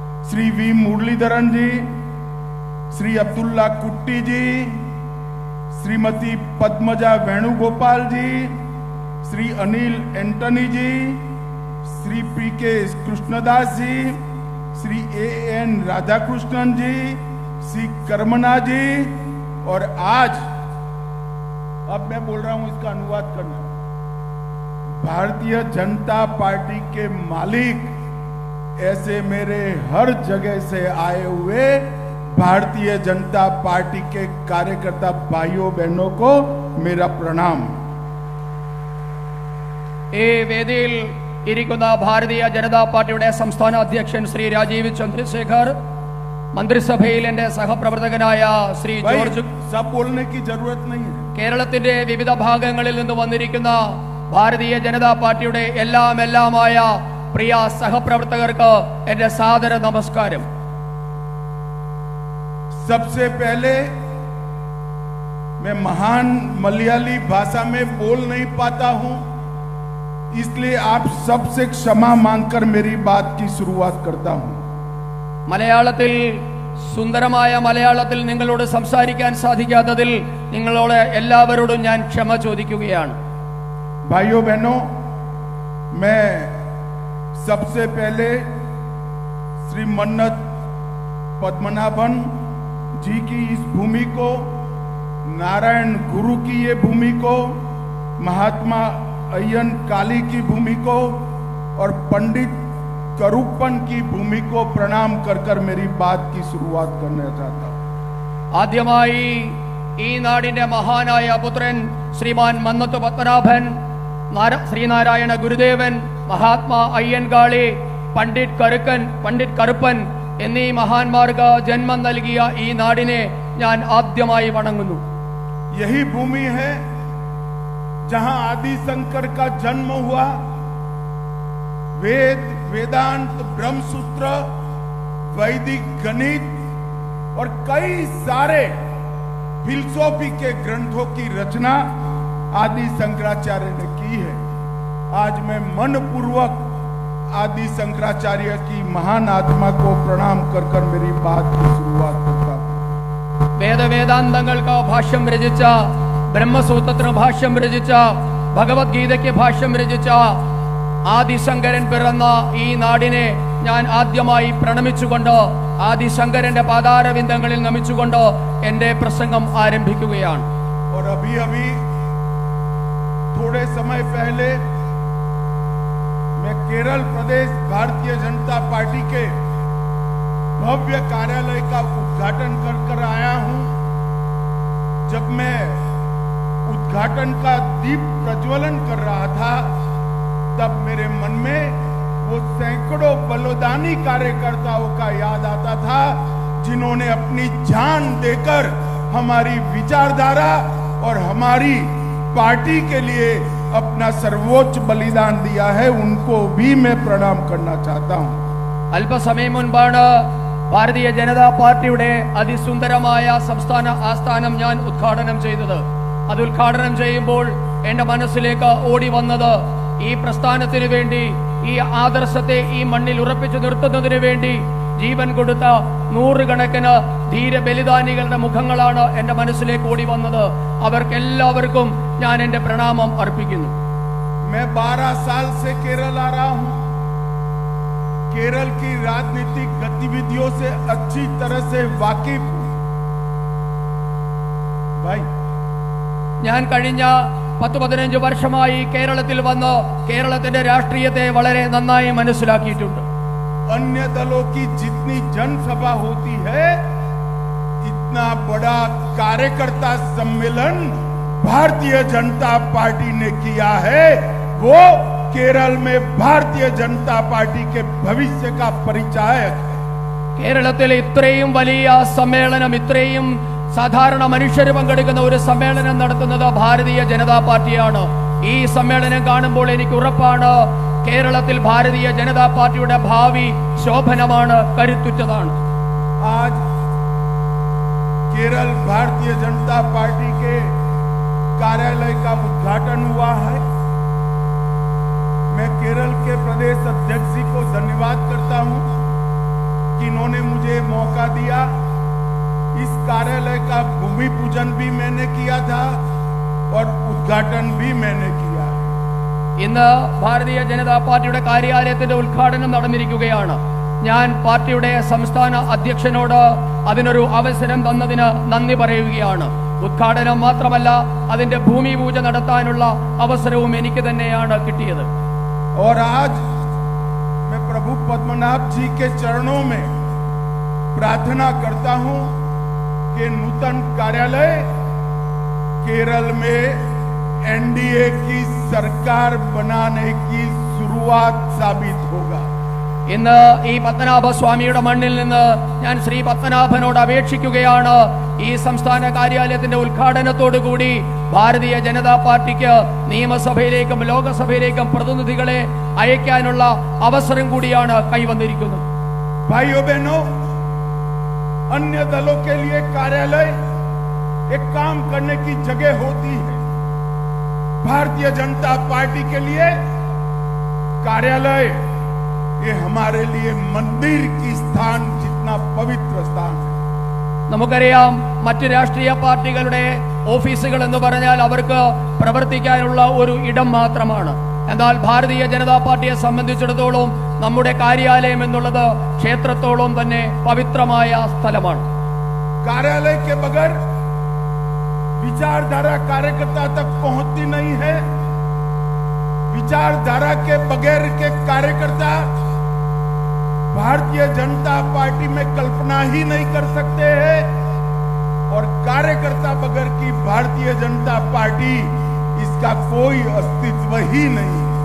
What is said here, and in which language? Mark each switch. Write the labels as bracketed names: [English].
[Hindi] Shri we Muraleedharan जी, श्री अब्दुल्ला कुट्टी जी, श्रीमती पद्मजा वेणुगोपाल जी, Shri Anil Antony जी, Shri P के कृष्णदास जी, Shri an Radhakrishnan जी, श्री कर्मना जी, और आज अब मैं बोल रहा हूं, इसका अनुवाद करना। भारतीय जनता पार्टी के मालिक, ऐसे मेरे हर जगह से आए हुए भारतीय जनता पार्टी के कार्यकर्ता भाइयों बहनों को मेरा प्रणाम। [Malayalam] ഈ വേദിയിൽ ഇരിക്കുന്ന ഭാരതീയ ജനതാ പാർട്ടിയുടെ സംസ്ഥാന അധ്യക്ഷൻ ശ്രീ രാജീവ് ചന്ദ്രശേഖർ, മന്ത്രിസഭയിൽ എന്റെ സഹപ്രവർത്തകനായ ശ്രീ ജോർജ്, [Hindi] सब बोलने की जरूरत नहीं है। [Malayalam] കേരളത്തിന്റെ വിവിധ ഭാഗങ്ങളിൽ നിന്ന് വന്നിരിക്കുന്ന ഭാരതീയ ജനതാ പാർട്ടിയുടെ എല്ലാമായ പ്രിയ സഹപ്രവർത്തകർക്ക് എന്റെ സാദര നമസ്കാരം. [Hindi] सबसे पहले मैं महान मलयाली भाषा में बोल नहीं पाता हूं, इसलिए आप सबसे क्षमा मांगकर मेरी बात की शुरुआत करता हूं। [Malayalam] മലയാളത്തിൽ, സുന്ദരമായ മലയാളത്തിൽ നിങ്ങളോട് സംസാരിക്കാൻ സാധിക്കാത്തതിൽ നിങ്ങളോട് എല്ലാവരോടും ഞാൻ ക്ഷമ ചോദിക്കുകയാണ്. [Hindi] भाइयों बहनों, मैं सबसे पहले श्री मन्नत पद्मनाभन जी की इस भूमि को, नारायण गुरु की ये भूमि को, महात्मा अय्यन काली की भूमि को और पंडित करूपन की भूमि को प्रणाम कर कर मेरी बात की शुरुआत करना चाहता हूं। [Malayalam] ആദ്യമായി ഈ നാടിന്റെ മഹാനായ പുത്രൻ ശ്രീമാൻ മന്നത്ത് പത്മനാഭൻ, ശ്രീനാരായണ ഗുരുദേവൻ, മഹാത്മാ അയ്യൻകാളി, പണ്ഡിറ്റ് കറുപ്പൻ എന്നീ മഹാന്മാർക്ക് ജന്മം നൽകിയ ഈ നാടിനെ ഞാൻ ആദ്യമായി വണങ്ങുന്നു. [Hindi] यही भूमि है जहां आदि शंकर का जन्म हुआ। वेद, वेदांत, ब्रह्मसूत्र, वैदिक गणित और कई सारे फिलसॉफी के ग्रंथों की रचना आदि शंकराचार्य ने की है। आज मैं मनपूर्वक आदि शंकराचार्य की महान आत्मा को प्रणाम कर कर मेरी बात की शुरुआत करता हूं। [Malayalam] വേദവേദാന്തങ്ങൾക്ക് ഭാഷ്യം രചിച്ച, ബ്രഹ്മസൂത്രത്തിന് ഭാഷ്യം രചിച്ച, ഭഗവത്ഗീതയ്ക്ക് ഭാഷ്യം രചിച്ച ആദിശങ്കരൻ പിറന്ന ഈ നാടിനെ ഞാൻ ആദ്യമായി പ്രണമിച്ചുകൊണ്ട്, ആദിശങ്കരന്റെ പാതാരവിന്ദങ്ങളിൽ നമിച്ചുകൊണ്ട് എന്റെ പ്രസംഗം ആരംഭിക്കുകയാണ്. [Hindi] और अभी अभी थोड़े समय पहले मैं केरल प्रदेश भारतीय जनता पार्टी के भव्य कार्यालय का उद्घाटन कर आया हूं। जब मैं उद्घाटन का दीप प्रज्वलन कर रहा था तब मेरे मन में वो सैकड़ों बलिदानी कार्यकर्ताओं का याद आता था जिन्होंने अपनी जान देकर हमारी विचारधारा और हमारी पार्टी के लिए अपना सर्वोच्च बलिदान दिया है। उनको भी मैं प्रणाम करना चाहता हूं। [Malayalam] അല്പസമയം മുൻപാണ് ഭാരതീയ ജനതാ പാർട്ടിയുടെ അതിസുന്ദരമായ സംസ്ഥാന ആസ്ഥാനം ഞാൻ ഉദ്ഘാടനം ചെയ്തത്. അത് ഉദ്ഘാടനം ചെയ്യുമ്പോൾ എന്റെ മനസ്സിലേക്ക് ഓടി വന്നത് ഈ പ്രസ്ഥാനത്തിന് വേണ്ടി, ഈ ആദർശത്തെ ഈ മണ്ണിൽ ഉറപ്പിച്ചു നിർത്തുന്നതിന് വേണ്ടി ജീവൻ കൊടുത്ത നൂറുകണക്കിന് ധീര ബലിദാനികളുടെ മുഖങ്ങളാണ് എന്റെ മനസ്സിലേക്ക് ഓടി വന്നത്. അവർക്കെല്ലാവർക്കും ഞാൻ എന്റെ പ്രണാമം അർപ്പിക്കുന്നു. [Hindi] मैं 12 साल से केरल आ रहा हूं। केरल की राजनीतिक गतिविधियों से अच्छी तरह से वाकिफ हूं भाई। [Malayalam] ഞാൻ കഴിഞ്ഞ 10-15 വർഷമായി കേരളത്തിൽ വന്ന് കേരളത്തിന്റെ രാഷ്ട്രീയത്തെ വളരെ നന്നായി മനസ്സിലാക്കിയിട്ടുണ്ട്. [Hindi] अन्य दलों की जितनी जनसभा होती है इतना बड़ा कार्यकर्ता सम्मेलन भारतीय जनता पार्टी ने किया है। वो केरल में भारतीय जनता पार्टी के भविष्य का परिचायक है। [Malayalam] കേരളത്തിൽ ഇത്രയും വലിയ സമ്മേളനം, ഇത്രയും സാധാരണ മനുഷ്യർ പങ്കെടുക്കുന്ന ഒരു സമ്മേളനം നടത്തുന്നത് ഭാരതീയ ജനതാ പാർട്ടിയാണ്. ഈ സമ്മേളനം കാണുമ്പോൾ എനിക്ക് ഉറപ്പാണ് കേരളത്തിൽ ഭാരതീയ ജനതാ പാർട്ടിയുടെ ഭാവി ശോഭനമാണ്, കരുത്തുറ്റതാണ്. [Hindi] आज केरल भारतीय जनता पार्टी के कार्यालय का उद्घाटन हुआ है। मैं केरल के प्रदेश अध्यक्ष जी को धन्यवाद करता हूं कि इन्होंने मुझे मौका दिया। इस कार्यालय का भूमि पूजन भी मैंने किया था और उद्घाटन भी मैंने किया। [Malayalam] ഇന്ന് ഭാരതീയ ജനതാ പാർട്ടിയുടെ കാര്യാലയത്തിന്റെ ഉദ്ഘാടനം നടന്നിരിക്കുകയാണ്. ഞാൻ പാർട്ടിയുടെ സംസ്ഥാന അധ്യക്ഷനോട് അതിനൊരു അവസരം തന്നതിന് നന്ദി പറയുകയാണ്. ഉദ്ഘാടനം മാത്രമല്ല, അതിന്റെ ഭൂമി പൂജ നടത്താനുള്ള അവസരവും എനിക്ക് തന്നെയാണ് കിട്ടിയത്. [Hindi] और आज मैं प्रभु पद्मनाभ जी के चरणों में प्रार्थना करता हूं कि नूतन कार्यालय केरल में एनडीए की सरकार बनाने की शुरुआत साबित होगा। [Malayalam] ഇന്ന് ഈ പത്മനാഭസ്വാമിയുടെ മണ്ണിൽ നിന്ന് ഞാൻ ശ്രീ പത്മനാഭനോട് അപേക്ഷിക്കുകയാണ്, ഈ സംസ്ഥാന കാര്യാലയത്തിന്റെ ഉദ്ഘാടനത്തോടുകൂടി ഭാരതീയ ജനതാ പാർട്ടിക്ക് നിയമസഭയിലേക്കും ലോകസഭയിലേക്കും പ്രതിനിധികളെ അയക്കാനുള്ള അവസരം കൂടിയാണ് കൈവന്നിരിക്കുന്നത്. [Hindi] भाइयों बहनों, अन्य दलों के लिए कार्यालय एक काम करने की जगह होती है। भारतीय जनता पार्टी के लिए कार्यालय ये हमारे लिए मंदिर की स्थान जितना पवित्र स्थान है। [Malayalam] നമുക്കറിയാം, മറ്റ് രാഷ്ട്രീയ പാർട്ടികളുടെ ഓഫീസുകൾ എന്ന് പറഞ്ഞാൽ അവർക്ക് പ്രവർത്തിക്കാനുള്ള ഒരു ഇടം മാത്രമാണ്. എന്നാൽ ഭാരതീയ ജനതാ പാർട്ടിയെ സംബന്ധിച്ചിടത്തോളം നമ്മുടെ കാര്യാലയം എന്നുള്ളത് ക്ഷേത്രത്തോളം തന്നെ പവിത്രമായ സ്ഥലമാണ്. [Hindi] कार्यालय के बगैर विचारधारा कार्यकर्ता तक पहुंचती नहीं है। विचारधारा के बगैर के कार्यकर्ता भारतीय जनता पार्टी में कल्पना ही नहीं कर सकते हैं और कार्यकर्ता बगैर की भारतीय जनता पार्टी इसका कोई अस्तित्व ही नहीं।